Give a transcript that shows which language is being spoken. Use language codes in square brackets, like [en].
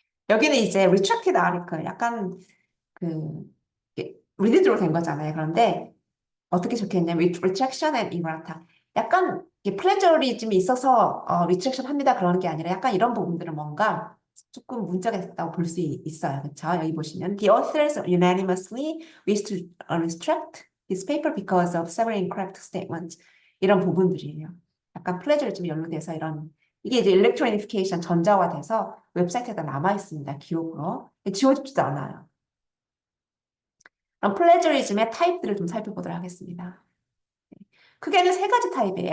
[ko] 여기는 이제 retracted article 약간 그 리드로 된 거잖아요. 그런데 어떻게 적혀있냐면 retraction and errata. 약간 플래저리즘이 있어서 retraction 합니다. 그러는 게 아니라 약간 이런 부분들은 뭔가 조금 문제가 있다고 볼 수 있어요. 그렇죠? 여기 보시면 [en] the authors unanimously wish to retract this paper because of several incorrect statements. [ko] 이런 부분들이에요. 약간 플래저리즘이 연루돼서 이런 이게 이제 일렉트로니피케이션 전자화돼서 웹사이트에다 남아 있습니다. 기록으로. 지워지지도 않아요. 그럼 플래저리즘의 타입들을 좀 살펴보도록 하겠습니다. 크게는 세 가지 타입이에요.